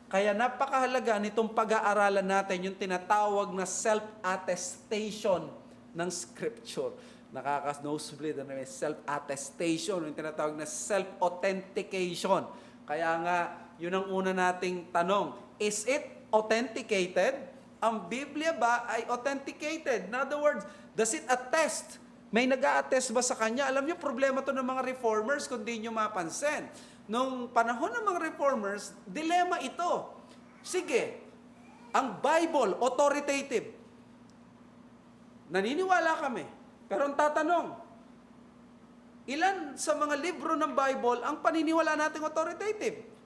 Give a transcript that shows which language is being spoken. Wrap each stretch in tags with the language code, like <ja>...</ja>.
<tl>Kaya napakahalaga nitong pag-aaralan natin yung tinatawag na self-attestation ng Scripture. Nakaka-nosebleed na may self-attestation, yung tinatawag na self-authentication. Kaya nga, yun ang una nating tanong.</tl> <en>Is it authenticated?</en> <tl>Ang Biblia ba ay</tl> <en>authenticated? In other words, does it attest?</en> <tl>May nag-a-attest ba sa kanya? Alam niyo, problema to ng mga reformers kung di nyo mapansin. Nung panahon ng mga reformers, dilema ito. Sige, ang Bible, authoritative. Naniniwala kami. Pero ang tatanong, ilan sa mga libro ng Bible ang paniniwala nating authoritative?</tl>